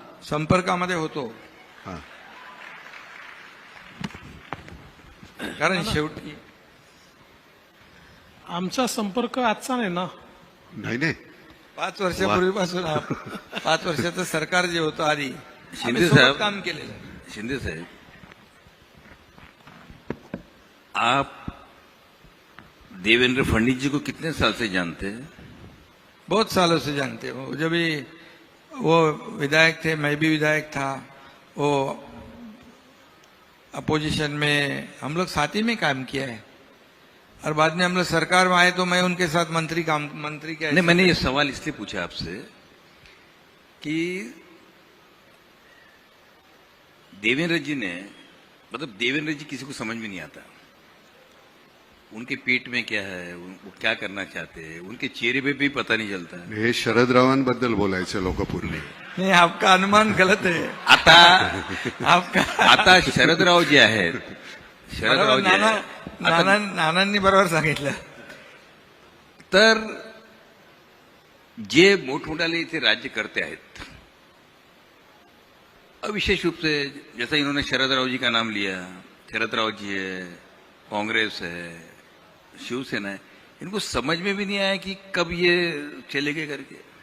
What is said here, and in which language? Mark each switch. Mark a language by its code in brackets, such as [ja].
[mr] संपर्कामध्ये होतो. हा. कारण शेवटी आमचा संपर्क आजचा नाही ना. नाही 5 वर्षापूर्वीपासून 5 वर्षाचं सरकार जे होतं आधी, शिंदे आम्ही सोबत साहेब, काम केलेलं आहे. [hi] शिंदे साहब, आप देवेंद्र फडणवीस जी को कितने साल से जानते हैं? बहुत सालों से जानते हो. जब भी वो विधायक थे, मैं भी विधायक था, वो अपोजिशन में हम लोग साथ ही में काम किया है. और बाद में हम लोग सरकार में आए तो मैं उनके साथ मंत्री के नहीं, मैंने ये सवाल इसलिए पूछा आपसे कि देवेंद्र जी ने, मतलब देवेंद्र जी किसी को समझ में नहीं आता. उनके पेट में क्या है, वो क्या करना चाहते हैं, उनके चेहरे पे भी पता नहीं चलता है. [mr] हे शरदरावांबद्दल बोलायचं लोक पूर्वी. [hi] नहीं, आपका अनुमान गलत है. [mr] आता शरदराव जे आहेत, शरदराव जे आहेत, आता नानांनी बरोबर सांगितलं. तर जे मोठमोठाले इथे राज्य करते आहेत, [hi] विशेष रूप से जैसा इन्होंने शरदराव जी का नाम लिया, शरदराव जी है, कांग्रेस है, शिवसेना है, इनको समझ में भी नहीं आया कि कब ये चलेंगे करके.